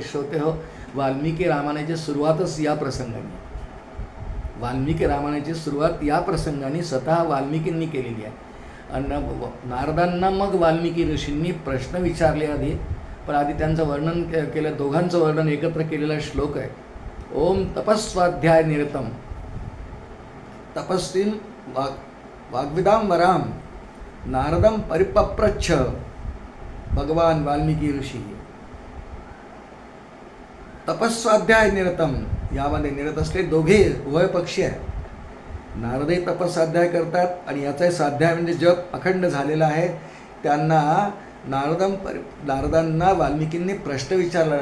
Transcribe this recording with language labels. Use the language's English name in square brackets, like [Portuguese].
[Marathi] श्रोते हो, वाल्मिकी रामायणाची सुरुवातच या प्रसंगाने, वाल्मिकी रामायणाची सुरुवात या प्रसंगाने स्वतः वाल्मिकींनी केलेली आहे. आणि नारदांना मग वाल्मिकी ऋषींनी प्रश्न विचारले आधी, पण आधी त्यांचं वर्णन केलं. दोघांचं वर्णन एकत्र केलेला श्लोक आहे. [Sanskrit] ओम तपस्वाध्याय निरतम तपस्वीन वाग्विदाम वराम नारदम परिपप्रच्छ भगवान वाल्मिकी ऋषी. तपस्वाध्याय निरतम, [Marathi] यामध्ये निरत असले दोघे उभय पक्षी आहेत. नारदही तपस्वाध्याय करतात आणि याचाही स्वाध्याय म्हणजे जप अखंड झालेला आहे. त्यांना नारदांना वाल्मिकींनी प्रश्न विचारला.